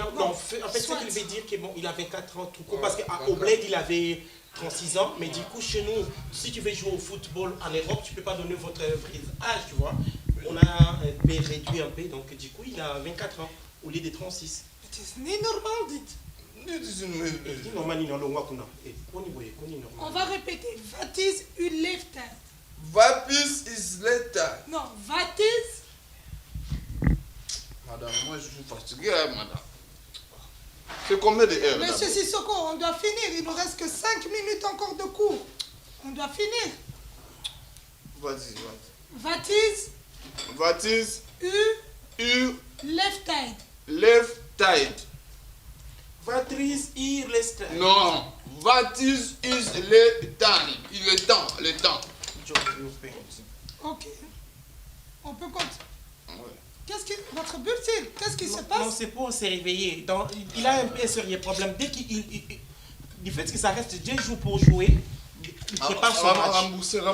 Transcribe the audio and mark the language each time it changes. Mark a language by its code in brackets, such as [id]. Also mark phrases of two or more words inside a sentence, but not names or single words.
[fr] Non, en fait, ce qu'il veut dire, qu'il il a 24 ans tout court, parce qu'au Bled, il avait 36 ans, mais du coup, chez nous, si tu veux jouer au football en Europe, tu ne peux pas donner votre vrai âge, tu vois. On a réduit un peu, donc du coup, il a 24 ans, au lieu de 36. C'est normal, dites. On va répéter. [en] What is [fr] uw leeftijd? [en] What is leeftijd? Non, what is? [fr] Madame, moi je suis fatigué, madame. C'est combien de heures? Monsieur Sissoko, on doit finir. Il ne nous reste que 5 minutes encore de cours. On doit finir. Vas-y. [en] What is? [nl] U. Leeftijd. Leeftijd. [en] What is [nl] uw leeftijd? [fr] Non. [en] What is [fr] le temps? Le temps. Ok. On peut continuer. Qu'est-ce que votre bulletin? Qu'est-ce qui se passe? Non, c'est pour se réveiller. Donc, il a un peu un sérieux problème. Dès qu'il du fait que ça reste 2 jours pour jouer, il prépare son match.